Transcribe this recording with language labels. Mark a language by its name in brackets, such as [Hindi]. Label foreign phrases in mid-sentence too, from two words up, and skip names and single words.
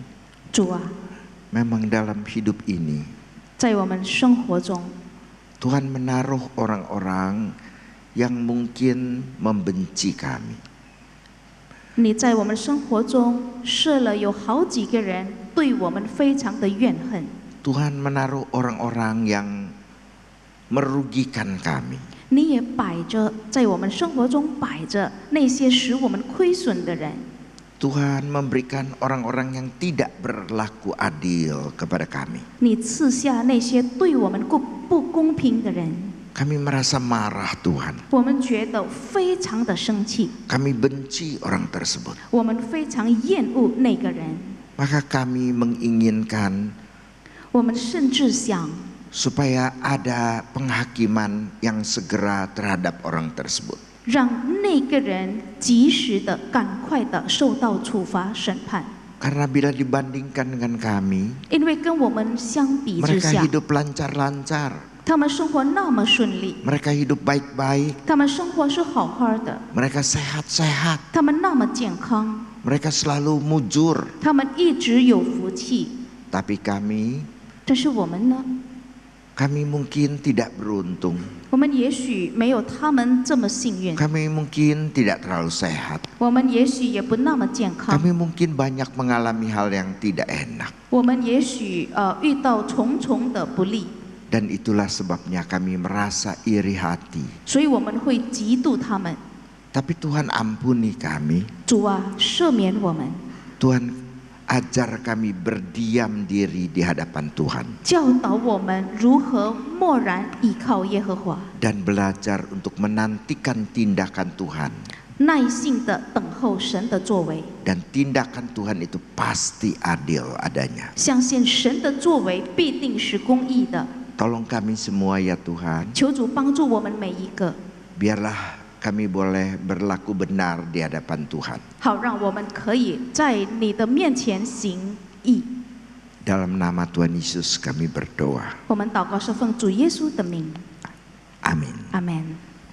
[Chinese] 主啊， [Indonesian] memang dalam hidup ini [Chinese] 在我们生活中， [Indonesian] Tuhan menaruh orang-orang yang mungkin membenci kami. [Chinese] 你在我们生活中设了有好几个人对我们非常的怨恨。 [Indonesian] Tuhan menaruh orang-orang yang merugikan kami. [Chinese] 你也摆着在我们生活中摆着那些使我们亏损的人。 [Indonesian] Tuhan memberikan orang-orang yang tidak berlaku adil kepada kami. [Chinese] 你赐下那些对我们不公平的人， [Indonesian] Kami merasa marah Tuhan. [Chinese] 我们觉得非常的生气， [Indonesian] Kami benci orang tersebut. [Chinese] 我们非常厌恶那个人， [Indonesian] Maka kami menginginkan [Chinese] 我们甚至想 [Indonesian] supaya ada penghakiman yang segera terhadap orang tersebut. [Chinese] 让那个人及时的、赶快的受到处罚审判。 [Indonesian] Karena bila dibandingkan dengan kami, [Chinese] 因为跟我们相比之 [Indonesian] mereka [Chinese] 下， [Indonesian] hidup lancar-lancar. [Chinese] 他们生活那么顺利， [Indonesian] Mereka hidup baik-baik. [Chinese] 他们生活是好好的， [Indonesian] Mereka sehat-sehat. [Chinese] 他们那么健康， [Indonesian] Mereka selalu mujur. [Chinese] 他们一直有福气。 [Indonesian] Tapi kami [Chinese] 但是我们呢？ [Indonesian] kami mungkin tidak beruntung. [Chinese] 我们也许没有他们这么幸运， [Indonesian] Kami mungkin tidak terlalu sehat. [Chinese] 我们也许也不那么健康， [Indonesian] Kami mungkin banyak mengalami hal yang tidak enak. [Chinese] 我们也许遇到重重的不利， [Indonesian] Dan itulah sebabnya kami merasa iri hati. [Chinese] 所以我们会嫉妒他们。 [Indonesian] Tapi Tuhan ampuni kami. [Chinese] 主啊，赦免我们， [Indonesian] Tuhan ajar kami berdiam diri di hadapan Tuhan. [Chinese] 教导我们如何默然倚靠耶和华， [Indonesian] Dan belajar untuk menantikan tindakan Tuhan. [Chinese] 耐心的等候神的作为， [Indonesian] Dan tindakan Tuhan itu pasti adil adanya. [Chinese] 相信神的作为必定是公义的。 [Indonesian] Tolong kami semua ya Tuhan. [Chinese] 求主帮助我们每一个， [Indonesian] Biarlah kami boleh berlaku benar di hadapan Tuhan. [Chinese] 好让我们可以在你的面前行义。 [Indonesian] Dalam nama Tuhan Yesus kami berdoa. [Chinese] 我们祷告是奉主耶稣的名， [Indonesian] Amin. [Chinese] 阿门。